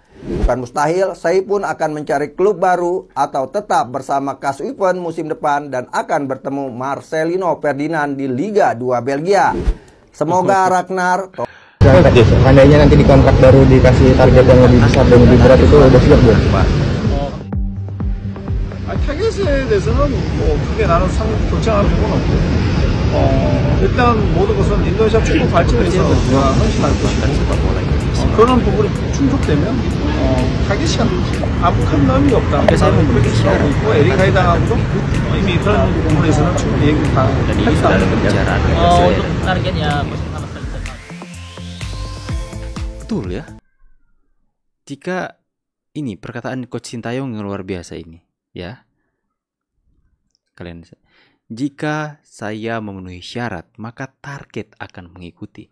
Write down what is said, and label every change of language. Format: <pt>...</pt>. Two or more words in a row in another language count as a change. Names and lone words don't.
<id>Bukan mustahil, Sai pun akan mencari klub baru atau tetap bersama KAS Leuven musim depan dan akan bertemu Marcelino Ferdinand di Liga 2 Belgia. Semoga Ragnar Seandainya nanti di kontrak baru dikasih target yang lebih besar dan lebih berat itu udah siap belum?</id> <ko>타겟에 대해서는 뭐 크게 나는 걱정할 부분은 없고 일단 모든 것은 인도네시아 축구 발전에서 우리가 헌신할 것이고 그런 부분이 충족되면 타겟이 아무 큰 의미 없다. 그래서 그렇게 생각하고 있고 에릭 하이당하고도 이미 그런 부분에서는 충분히 얘기 다 했다.</ko> <id>untuk targetnya Betul ya. Jika ini perkataan Coach Sintayong yang luar biasa ini, ya. Kalian, jika saya memenuhi syarat, maka target akan mengikuti.</id>